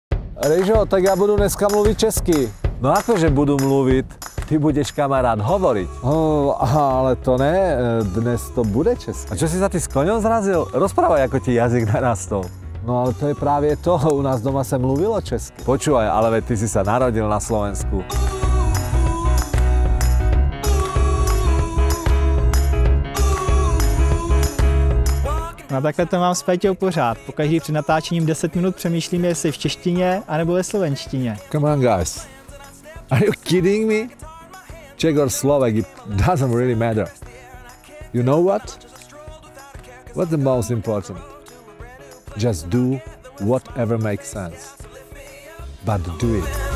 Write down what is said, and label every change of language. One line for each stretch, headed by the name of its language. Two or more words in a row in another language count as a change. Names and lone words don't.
Czech: Ryžo, tak ja budu dneska mluvit česky.
Slovak: No akože budú mluviť? Ty budeš kamarát hovoriť.
Czech: Ale to ne, dnes to bude česky.
Slovak: A čo si sa ty s koňom zrazil? Rozprávaj, ako ti jazyk narastol.
Czech: No ale to je právě to, u nás doma se mluvilo česky.
Slovak: Počúvaj, ale veď ty si sa narodil na Slovensku.
Czech: No takhle to mám s Péťou pořád. Pokaždý před natáčením 10 minut přemýšlím, jestli v češtině anebo ve slovenštině.
English: Come on guys, are you kidding me? Czech or Slovak, it doesn't really matter. You know what? What's the most important? Just do whatever makes sense. But do it.